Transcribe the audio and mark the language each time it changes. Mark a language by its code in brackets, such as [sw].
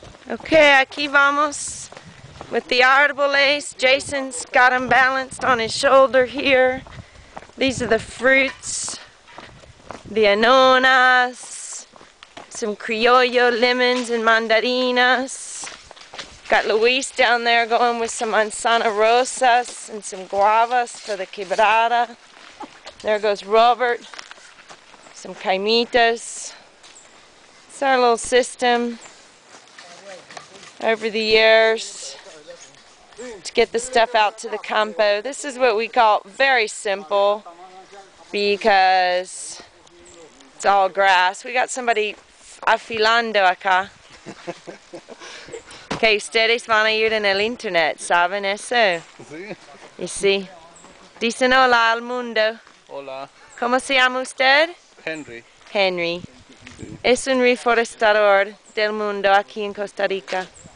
[en] Okay, [es] aquí vamos [en] with the árboles. Jason's got them balanced on his shoulder here. These are the fruits, the anonas, some criollo lemons and mandarinas. Got Luis down there going with some manzana rosas and some guavas for the quebrada. There goes Robert, some caimitas. It's our little system over the years to get the stuff out to the campo. This is what we call very simple because it's all grass. We got somebody [es] afilando acá. Que ustedes van a ir en el internet, ¿saben eso? Sí. Y sí. Dicen hola al mundo. Hola. ¿Cómo se llama usted? Henry. Henry. Sí. Es un reforestador del mundo aquí en Costa Rica.